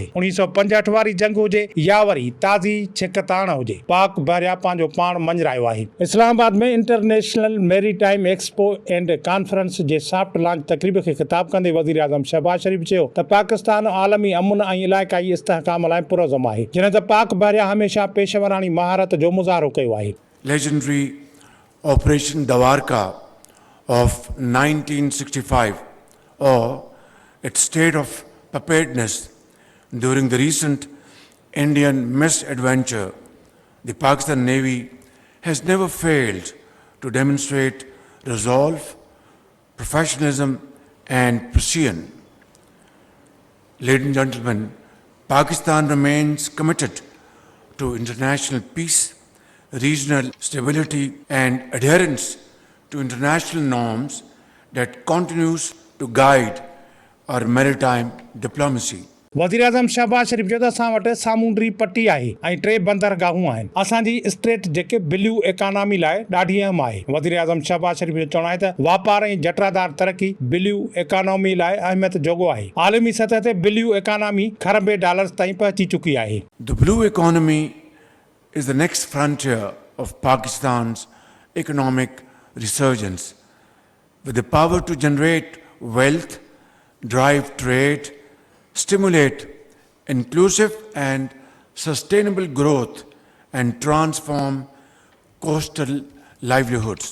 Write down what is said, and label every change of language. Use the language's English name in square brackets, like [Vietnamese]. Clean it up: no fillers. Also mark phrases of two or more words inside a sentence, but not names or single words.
[Sindhi] 1965 वारी जंग हुजे या वरी ताज़ी छिकताण हुजे, पाक बहरिया पंहिंजो पाण मंझरायो आहे। इस्लामाबाद में इंटरनेशनल मैरीटाइम एक्सपो एंड कॉन्फ्रेंस जे [English] soft launch [Sindhi] तकरीब खे ख़िताब कंदे वज़ीर-ए-आज़म शहबाज शरीफ़ चयो त पाकिस्तान आलमी अमन ऐं इलाइक़ाई इस्तेहकाम लाइ पुरज़म आहे, जिन त पाक बहरिया हमेशा पेशवरानी महारत जो मुज़ाहिरो कयो आहे। [English] Legendary Operation Dawarka of 1965 or its state of preparedness during the recent Indian misadventure, the Pakistan Navy has never failed to demonstrate resolve, professionalism and precision. Ladies and gentlemen, Pakistan remains committed to international peace, regional stability and adherence to international norms that continues to guide our maritime diplomacy. [Sindhi] वज़ीर-ए-आज़म शहबाज शरीफ़ चयो त असां वटि सामूंडी पट्टी आहे ऐं 3 बंदरगाहूं आहिनि। असांजी स्ट्रेट जेके [English] blue economy [Sindhi] लाइ ॾाढी अहम आहे। वज़ीर-ए-आज़म शहबाज शरीफ़ जो चवणु आहे त वापार ऐं जटरादार तरक़ी [English] blue economy [Sindhi] लाइ अहमियत जोॻो आहे। आलमी सतह ते [English] blue economy [Sindhi] खरबे डॉलर्स ताईं पहुची चुकी आहे। [English] The blue economy is the next frontier of Pakistan's economic resurgence, with the power to generate wealth, drive trade, stimulate inclusive and sustainable growth and transform coastal livelihoods.